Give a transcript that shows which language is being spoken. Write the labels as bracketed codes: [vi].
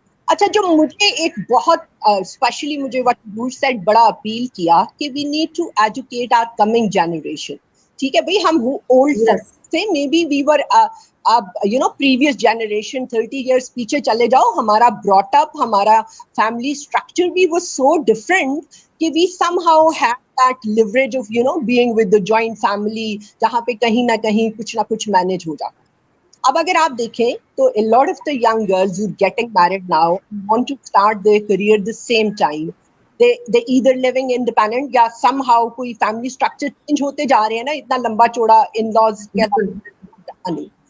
[ur] اچھا, جو مجھے ایک بہت اسپیشلی مجھے [en] what you said [ur] بڑا اپیل کیا کہ [en] we need to educate our coming generation. [ur] ٹھیک ہے بھائی, ہم [en] old سے maybe we were you know previous generation 30 years [ur] پیچھے چلے جاؤ, ہمارا [en] brought up, ہمارا family structure بھی was so different کہ we somehow had that leverage of you know being with the joint family, [ur] جہاں پہ کہیں نہ کہیں کچھ نہ کچھ manage ہو جاتا. اب اگر آپ دیکھیں تو [en] a lot of the young girls who are getting married now want to start their career the same time. They either living independent [ur] یا somehow کوئی [en] family structure change [ur] ہوتے جا رہے ہیں نا, اتنا لمبا چوڑا in-laws کے نہیں.